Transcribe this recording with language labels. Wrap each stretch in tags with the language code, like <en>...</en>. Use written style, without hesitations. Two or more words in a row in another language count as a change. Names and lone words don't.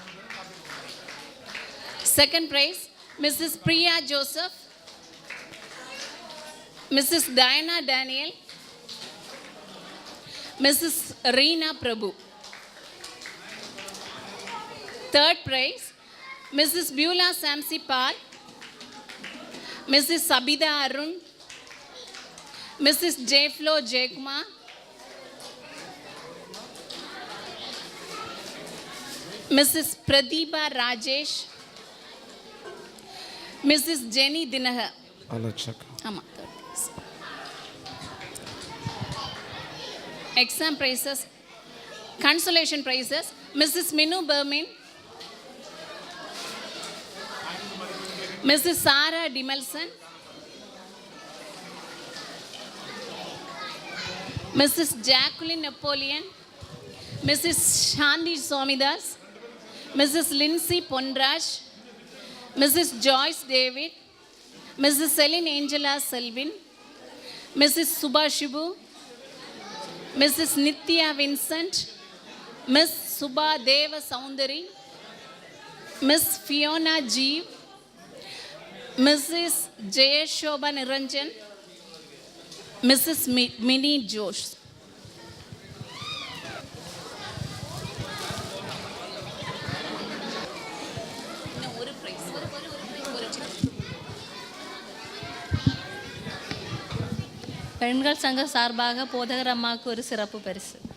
<en>Second prize, Mrs. Priya Joseph. Mrs. Diana Daniel. Mrs. Reena Prabhu. Third prize, Mrs. Beulah Samsi Pal. Mrs. Sabida Arun, Mrs. J-Flo Jaykumar, Mrs. Pradibha Rajesh, Mrs. Jenny Dinagar. Exam prizes, consolation prizes, Mrs. Minu Bermin, Mrs. Sarah Dimelson, Mrs. Jacqueline Napoleon, Mrs. Shanti Somidas, Mrs. Lindsay Pondraj, Mrs. Joyce David, Mrs. Celine Angela Selvin, Mrs. Subha Shibu, Mrs. Nithya Vincent, Miss Subha Deva Soundari, Miss Fiona Jeev, Mrs. Jayashobha Niranjan, Mrs. Minnie Josh.</en> <ta>பெண்கள் சங்க சார்பாக போதகர் அம்மாவுக்கு ஒரு சிறப்பு பரிசு.</ta>